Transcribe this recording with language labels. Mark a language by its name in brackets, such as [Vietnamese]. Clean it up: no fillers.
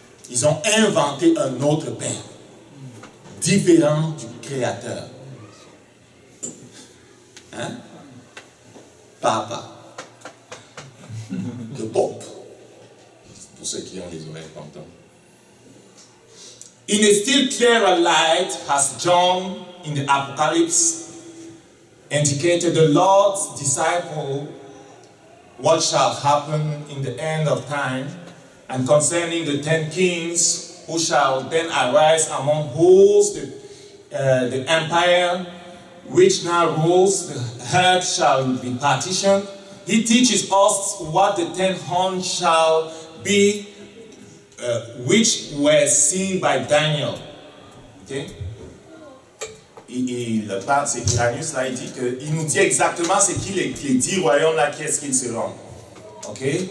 [French] Ils ont inventé un autre Père différent du Créateur. Hein? Papa. Le Pope. Pour ceux qui ont les oreilles pentantes. [English] In a still clearer light has John in the Apocalypse indicated the Lord's disciple what shall happen in the end of time, and concerning the 10 kings who shall then arise among whose the empire which now rules the earth shall be partitioned. He teaches us what the 10 horns shall be, which were seen by Daniel. Okay? [French] Il parle, c'est Iranus là, il dit qu'il nous dit exactement c'est qui les 10 royaumes là, qui est-ce qu'ils seront. Ok?